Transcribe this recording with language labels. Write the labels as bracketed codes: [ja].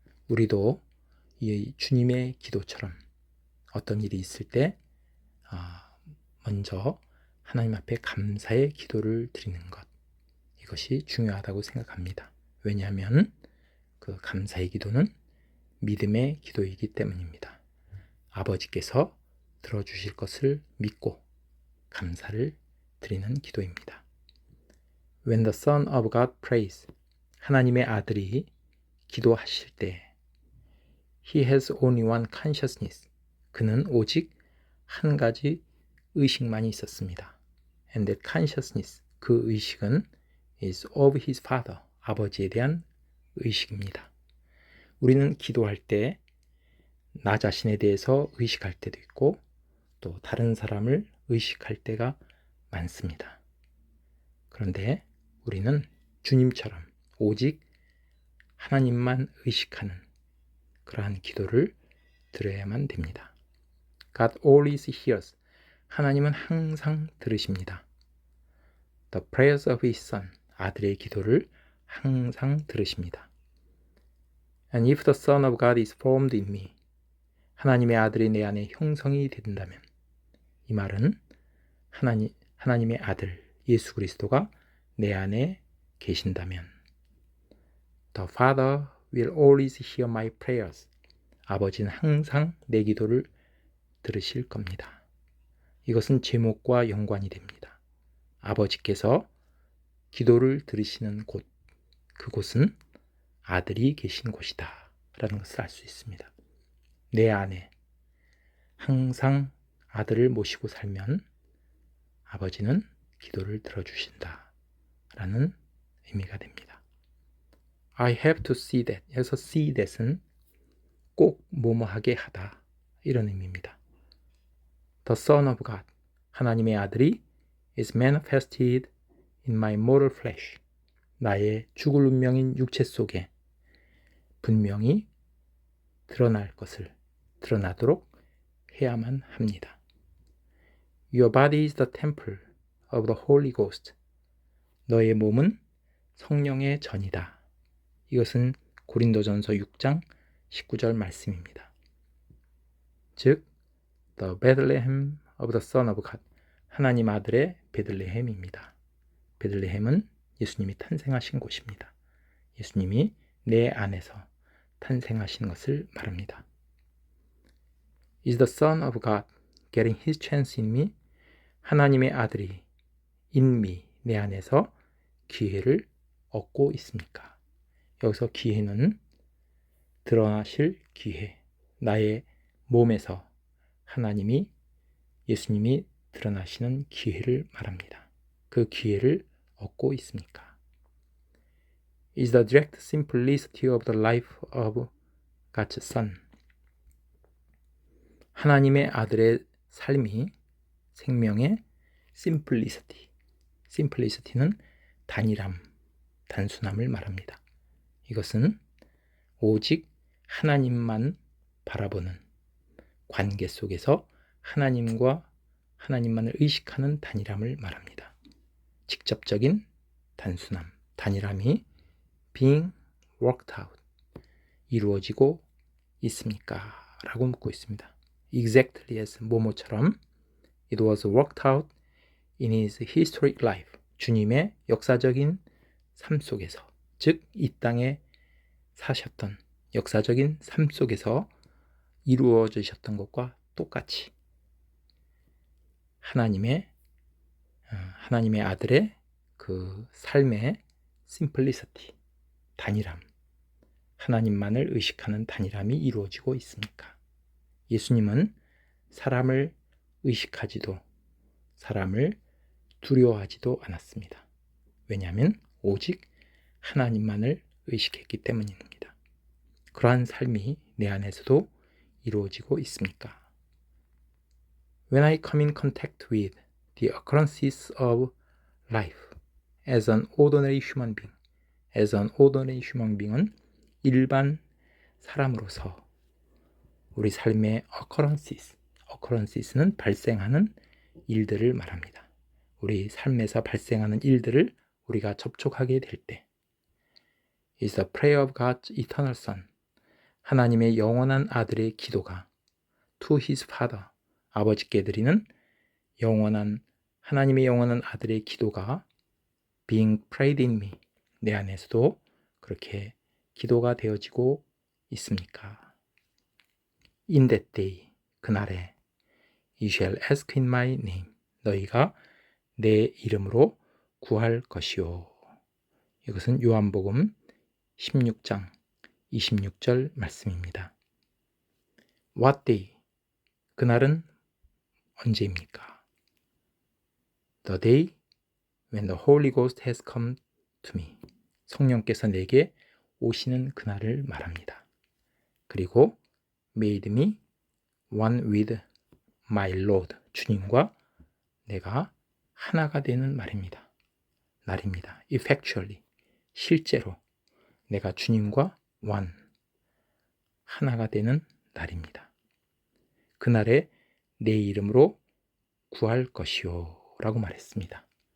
[ko] 우리도 이 주님의 기도처럼 어떤 일이 있을 때 먼저 하나님 앞에 감사의 기도를 드리는 것, 이것이 중요하다고 생각합니다. 왜냐하면 그 감사의 기도는 믿음의 기도이기 때문입니다. 아버지께서 들어주실 것을 믿고 감사를 드리는 기도입니다. [en] When the Son of God prays, [ko] 하나님의 아들이 기도하실 때 [en] He has only one consciousness, [ko] 그는 오직 한 가지 의식만이 있었습니다. [en] And that consciousness, [ko] 그 의식은 [en] is of his Father, [ko] 아버지에 대한 의식입니다. 우리는 기도할 때 나 자신에 대해서 의식할 때도 있고 또 다른 사람을 의식할 때가 많습니다. 그런데 우리는 주님처럼 오직 하나님만 의식하는 그러한 기도를 드려야만 됩니다. [en] God always hears. [ko] 하나님은 항상 들으십니다. [en] The prayers of his son. [ko] 아들의 기도를 항상 들으십니다. [en] And if the Son of God is formed in me. [ko] 하나님의 아들이 내 안에 형성이 된다면, 이 말은 하나님의 아들 예수 그리스도가 내 안에 계신다면, [en] The Father will always hear my prayers. [ko] 아버지는 항상 내 기도를 들으실 겁니다. 이것은 제목과 연관이 됩니다. 아버지께서 기도를 들으시는 곳, 그곳은 아들이 계신 곳이다 라는 것을 알 수 있습니다. 내 안에 항상 아들을 모시고 살면 아버지는 기도를 들어주신다 라는 의미가 됩니다. [en] I have to see that. [ko] 여기서 see that은 꼭 뭐뭐하게 하다 이런 의미입니다. [en] The Son of God, [ko] 하나님의 아들이 [en] is manifested in my mortal flesh. [ko] 나의 죽을 운명인 육체 속에 분명히 드러나도록 해야만 합니다. [en] Your body is the temple of the Holy Ghost. [ko] 너의 몸은 성령의 전이다. 이것은 고린도전서 6장 19절 말씀입니다. [en] 즉, the Bethlehem of the Son of God, [ko] 하나님 아들의 베들레헴입니다. 베들레헴은 예수님이 탄생하신 곳입니다. 예수님이 내 안에서 탄생하신 것을 말합니다. [en] Is the Son of God getting his chance in me? [ko] 하나님의 아들이 [en] in me, [ko] 내 안에서 기회를 얻고 있습니까? 여기서 기회는 드러나실 기회, 나의 몸에서 예수님이 드러나시는 기회를 말합니다. 그 기회를 얻고 있습니까? [en] Is the direct simplicity of the life of God's Son. [ko] 하나님의 아들의 삶이 생명의 simplicity. simplicity는 단일함, 단순함을 말합니다. 이것은 오직 하나님만 바라보는 관계 속에서 하나님과 하나님만을 의식하는 단일함을 말합니다. 직접적인 단순함, 단일함이 [en] being worked out, [ko] 이루어지고 있습니까? 라고 묻고 있습니다. [en] Exactly as [ko] 뭐뭐처럼 [en] it was worked out in his historic life. [ko] 주님의 역사적인 삶 속에서, 즉 이 땅에 사셨던 역사적인 삶 속에서 이루어지셨던 것과 똑같이 하나님의 아들의 그 삶의 simplicity, 단일함, 하나님만을 의식하는 단일함이 이루어지고 있습니까? 예수님은 사람을 의식하지도 사람을 두려워하지도 않았습니다. 왜냐하면 오직 하나님만을 의식했기 때문입니다. 그러한 삶이 내 안에서도 이루어지고 있습니까? [en] When I come in contact with the occurrences of life as an ordinary human being, as an ordinary human being은 [ko] 일반 사람으로서 우리 삶의 [en] occurrences는 [ko] 발생하는 일들을 말합니다. 우리 삶에서 발생하는 일들을 우리가 접촉하게 될 때 [en] is the prayer of God's eternal Son, [ko] 하나님의 영원한 아들의 기도가 [en] to his Father, [ko] 아버지께 드리는 하나님의 영원한 아들의 기도가 [en] being prayed in me, [ko] 내 안에서도 그렇게 기도가 되어지고 있습니까? [en] In that day, [ko] 그날에 [en] you shall ask in my name, [ko] 너희가 내 이름으로 구할 것이요. 이것은 요한복음 16장 26절 말씀입니다. [en] What day? [ko] 그날은 언제입니까? [en] The day when the Holy Ghost has come to me. [ko] 성령께서 내게 오시는 그날을 말합니다. 그리고 [en] made me one with my Lord. [ko] 주님과 내가 하나가 되는 날입니다. [en] Effectually. [ko] 실제로 내가 주님과 [en] one, [ko] 하나가 되는 날입니다. 그날에 내 이름으로 구할 것이요 라고 말했습니다.